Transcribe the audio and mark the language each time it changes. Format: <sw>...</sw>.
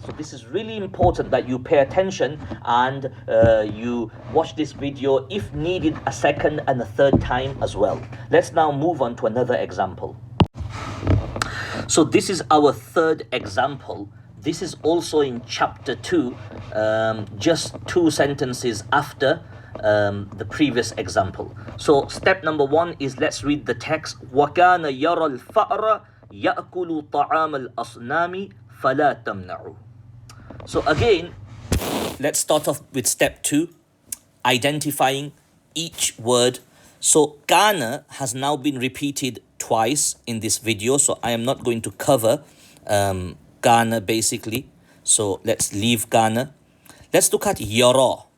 <en>So this is really important that you pay attention and you watch this video, if needed, a second and a third time as well. Let's now move on to another example. So this is our third example. This is also in chapter 2, just 2 sentences after the previous example. So step number 1 is, let's read the text.</en> <ar>وَكَانَ يَرَى الْفَأْرَ يَأْكُلُ طَعَامَ الْأَصْنَامِ فَلَا تَمْنَعُ.</ar> <en>So again, let's start off with step 2, identifying each word. So kana has now been repeated twice in this video, so I am not going to cover kana basically. So let's leave kana. Let's look at yara.</en>